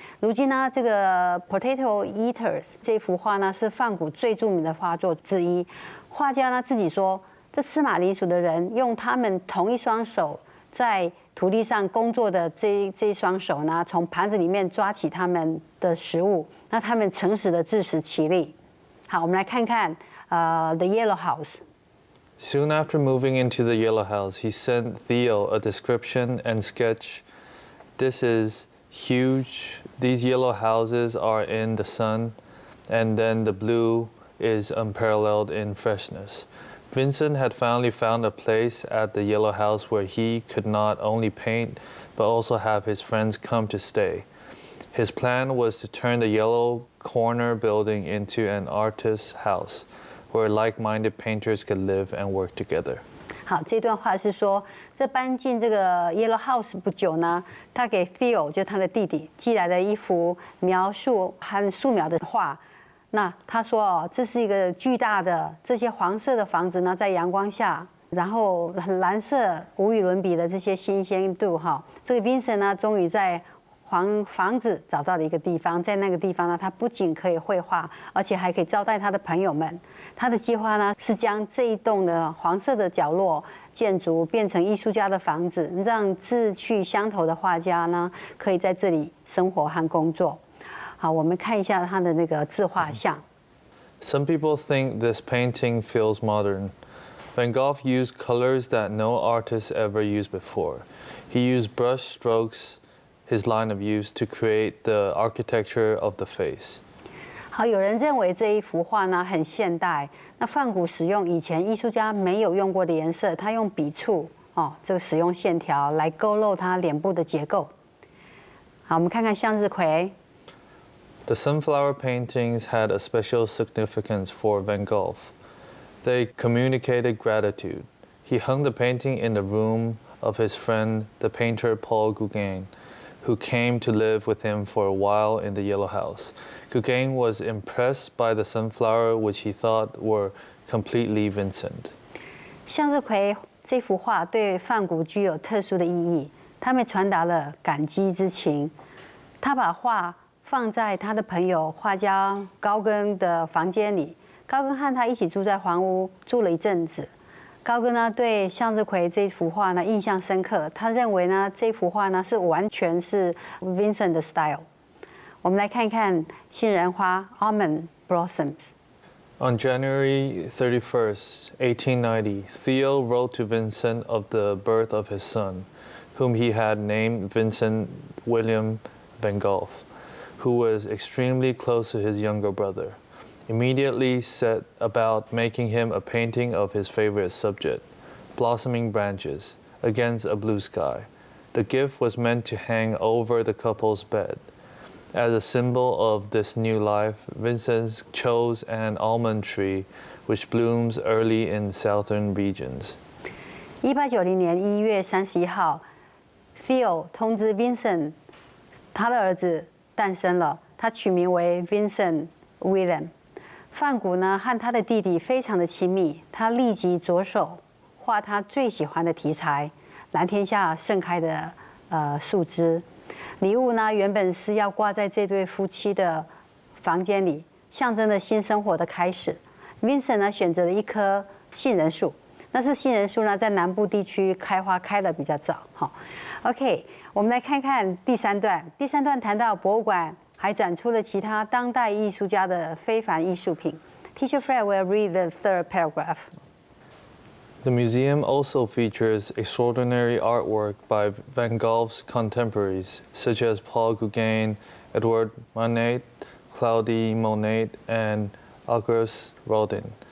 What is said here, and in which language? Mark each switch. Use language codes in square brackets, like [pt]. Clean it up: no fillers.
[zh] 如今呢，这个 Potato Eaters 这幅画呢，是梵谷最著名的画作之一。画家呢自己说，这吃马铃薯的人用他们同一双手在土地上工作的这一双手呢，从盘子里面抓起他们的食物，那他们诚实的自食其力。好，我们来看看The Yellow House. [en] Soon after moving into the Yellow House, he sent Theo a description and sketch. This is huge. These yellow houses are in the sun, and then the blue is unparalleled in freshness. Vincent had finally found a place at the Yellow House where he could not only paint, but also have his friends come to stay. His plan was to turn the Yellow Corner building into an artist's house, where like-minded painters could live and work together. [zh] 好，这段话是说，这搬进这个 Yellow House 不久呢，他给 Theo 就他的弟弟寄来了一幅描述和素描的画。那他说哦，这是一个巨大的这些黄色的房子呢，在阳光下，然后很蓝色无与伦比的这些新鲜度哈。这个 Vincent 呢，终于在房子找到了一个地方，在那个地方呢，他不仅可以绘画，而且还可以招待他的朋友们。他的计划呢是将这一栋的黄色的角落建筑变成艺术家的房子，让志趣相投的画家呢可以在这里生活和工作。好，我们看一下他的那个自画像。 [en] Some people think this painting feels modern. Van Gogh used colors that no artist ever used before. He used brush strokes, his line of use, to create the architecture of the face. [zh] 好，有人认为这一幅画呢很现代。那梵谷使用以前艺术家没有用过的颜色，他用笔触这个使用线条来勾勒他脸部的结构。好，我们看看向日葵。 [en] The sunflower paintings had a special significance for Van Gogh. They communicated gratitude. He hung the painting in the room of his friend, the painter Paul Gauguin, who came to live with him for a while in the Yellow House. Gauguin was impressed by the sunflower, which he thought were completely Vincent. [zh] 向日葵这幅画对梵谷具有特殊的意义，他们传达了感激之情。他把画放在他的朋友画家高更的房间里，高更和他一起住在黄屋，住了一阵子。高更呢对向日葵这幅画呢印象深刻，他认为呢这幅画呢是完全是 Vincent 的 style。我们来看一看杏仁花 almond blossoms。 [en] On January 31st, 1890, Theo wrote to Vincent of the birth of his son, whom he had named Vincent William van Gogh, who was extremely close to his younger brother. Immediately set about making him a painting of his favorite subject, blossoming branches, against a blue sky. The gift was meant to hang over the couple's bed. As a symbol of this new life, Vincent chose an almond tree, which blooms early in southern regions. [zh] 1890年1月31号 ，Theo 通知 Vincent， 他的儿子诞生了，他取名为 Vincent William。梵谷呢和他的弟弟非常的亲密，他立即着手画他最喜欢的题材——蓝天下盛开的树枝。礼物呢原本是要挂在这对夫妻的房间里，象征着新生活的开始。 Vincent 呢选择了一棵杏仁树，那是杏仁树呢在南部地区开花开得比较早。好 ，OK， 我们来看看第三段。第三段谈到博物馆还展出了其他当代艺术家的非凡艺术品。 [en] Teacher Fred will read the third paragraph. The museum also features extraordinary artwork by Van Gogh's contemporaries, such as Paul Gauguin, Edouard Manet, Claude Monet, and Auguste Rodin.